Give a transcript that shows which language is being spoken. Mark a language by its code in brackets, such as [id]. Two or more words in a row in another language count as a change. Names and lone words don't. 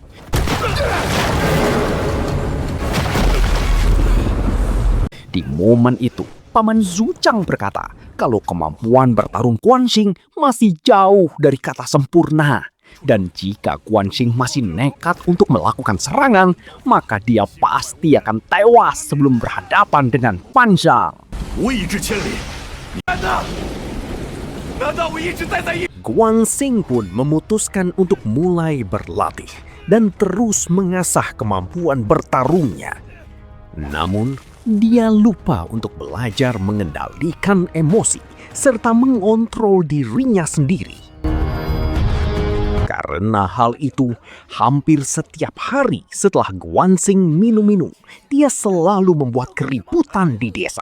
[id] Di momen itu, Paman Zhu Chang berkata kalau kemampuan bertarung Guan Xing masih jauh dari kata sempurna. Dan jika Guan Xing masih nekat untuk melakukan serangan, maka dia pasti akan tewas sebelum berhadapan dengan Pan Zhang. [zh] 无以至千里。 [id] Guan Xing pun memutuskan untuk mulai berlatih dan terus mengasah kemampuan bertarungnya. Namun, dia lupa untuk belajar mengendalikan emosi serta mengontrol dirinya sendiri. Karena hal itu, hampir setiap hari setelah Guan Xing minum-minum, dia selalu membuat keributan di desa.